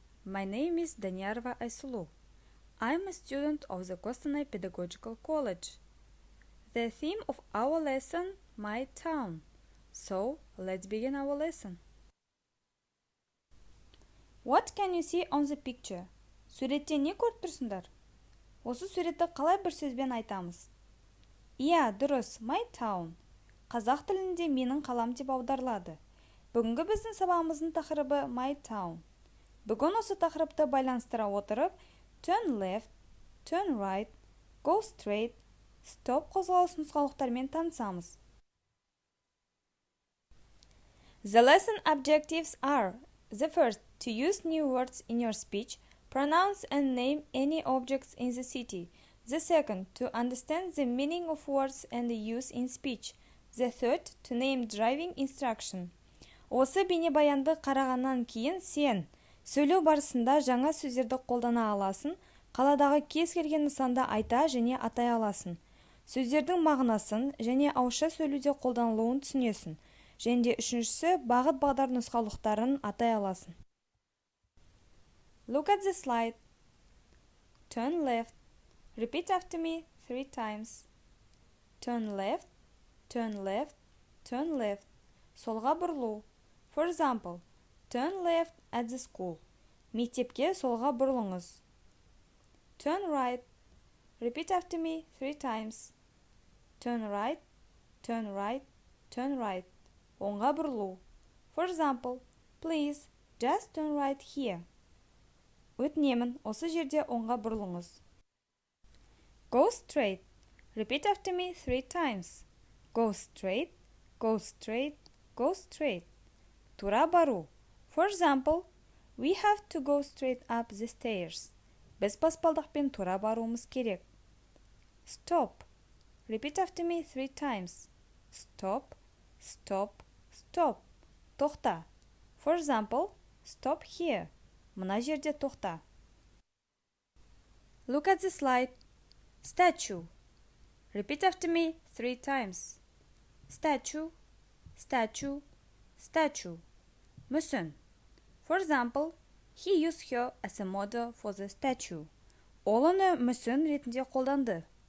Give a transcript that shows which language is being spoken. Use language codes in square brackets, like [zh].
[en] My name is Даниярова Айсулу. I'm a student of the Kostanay Pedagogical College. The theme of our lesson, my town. So, let's begin our lesson. What can you see on the picture? [kk] Суретте не көріп тұрсыңдар? Осы суретті қалай бір сөзбен айтамыз? Иә, дұрыс, [en] my town. [kk] Қазақ тілінде менің қалам деп аударылады. Бүгінгі біздің сабағымыздың тақырыбы [en] my town. [kk] Бүгін осы тақырыпты байланыстыра отырып, [en] turn left, turn right, go straight, stop [kk] қозғалыс нұсқаулықтармен танысамыз. [en] The lesson objectives are: the first, to use new words in your speech, pronounce and name any objects in the city. The second, to understand the meaning of words and the use in speech. The third, to name driving instruction. [kk] Осы бейнебаянды қарағаннан кейін сен сөйлеу барысында жаңа сөздерді қолдана аласың, қаладағы кез келген нысанды айта және атай аласың. Сөздердің мағынасын және ауызша сөйлеуде қолданылуын түсінесің. Және де үшіншісі, бағыт-бағдар нұсқаулықтарын атай аласың. [en] Look at the slide. Turn left. Repeat after me 3 times. Turn left, turn left, turn left. [kk] Солға бұрылу. [en] For example, turn left at the school. [kk] Мектепке солға бұрылыңыз. [en] Turn right. Repeat after me 3 times. Turn right, turn right, turn right. [kk] Оңға бұрылу. [en] For example, please, just turn right here. [kk] Өтінемін, осы жерде оңға бұрылыңыз. [en] Go straight. Repeat after me 3 times. Go straight, go straight, go straight. [kk] Тура бару. [en] For example, we have to go straight up the stairs. [kk] Біз баспалдақпен тура баруымыз керек. [en] Stop. Repeat after me 3 times. Stop, stop, stop. [kk] Тоқта. [en] For example, stop here. [kk] Мына жерде тоқта. [en] Look at the slide. Statue. Repeat after me 3 times. Statue, statue, statue. [kk] Мүсін. [en] For example, he used her as a model for the statue. [kk] Ол оны мүсін ретінде қолданды.